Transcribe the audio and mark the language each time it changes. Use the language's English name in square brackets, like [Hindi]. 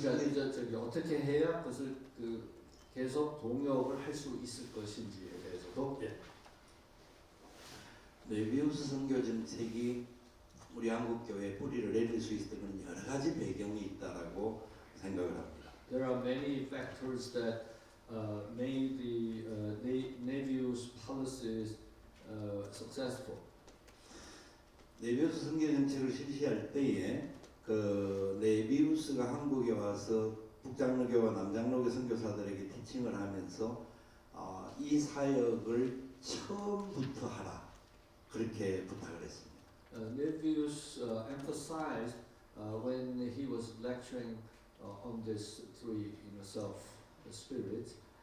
[Korean] 그러니까 저기 어떻게 해야 그것을 계속 동역을 할 수 있을 것인지에 대해서도 메비우스 선교 정책이 우리 한국 교회에 뿌리를 내릴 수 있었던 여러 가지 배경이 있다라고 생각을 합니다. [English] There are many factors that made the Nevius policies successful. [Korean] 네비우스 선교 정책을 실시할 때에 그 네비우스가 한국에 와서 북장로교와 남장로교 선교사들에게 티칭을 하면서 이 사역을 처음부터 하라 그렇게 부탁을 했습니다. [English] Nevius emphasized when he was lecturing on this three self spirits.